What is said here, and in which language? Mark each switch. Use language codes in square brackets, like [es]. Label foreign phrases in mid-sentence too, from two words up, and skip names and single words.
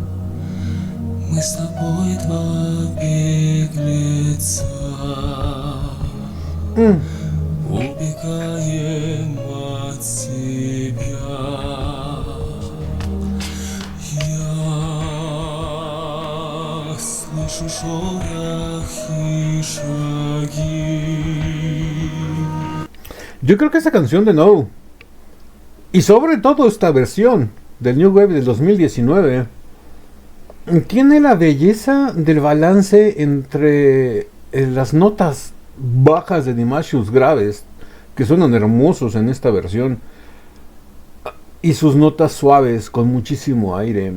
[ru] Мы с тобой два беглеца, убегаем от себя. Я слышу шорох и шаги. [es] Yo creo que esa canción de No, y sobre todo esta versión del New Wave del 2019, tiene la belleza del balance entre las notas bajas de Dimash y sus graves, que suenan hermosos en esta versión, y sus notas suaves con muchísimo aire.